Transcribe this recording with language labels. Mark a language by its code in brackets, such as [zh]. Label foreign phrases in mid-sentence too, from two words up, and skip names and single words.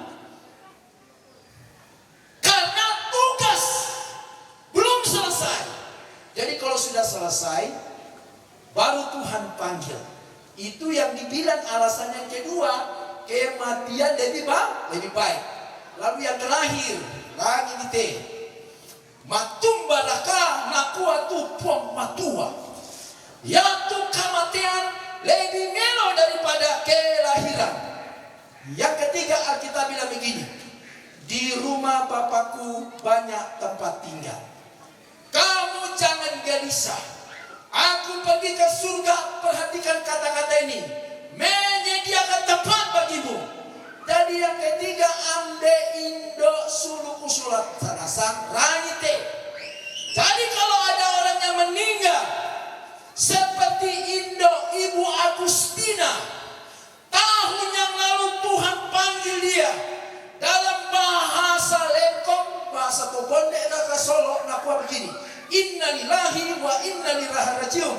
[id] Karena tugas belum selesai. Jadi kalau sudah selesai, baru Tuhan panggil. Itu yang dibilang alasan yang kedua, kematian lebih baik. Lalu yang terakhir, lagi [sda] di matumbalaka nakua tu pom matua. [id] Yaitu kematian lebih melo daripada kelahiran. Yang ketiga Alkitab bilang begini, di rumah Bapakku banyak tempat tinggal. Kamu jangan gelisah. Aku pergi ke surga, perhatikan kata-kata ini, menyediakan tempat bagimu. Jadi yang ketiga, [sda] amde indo suluku sulat sanasan rangite. [id] Jadi kalau ada orang yang meninggal, seperti Indo Ibu Agustina, tahun yang lalu Tuhan panggil dia dalam bahasa Lengkong, bahasa Tobonde, Naka Solo, nakua begini, [ar] إنا لله وإنا إليه راجعون.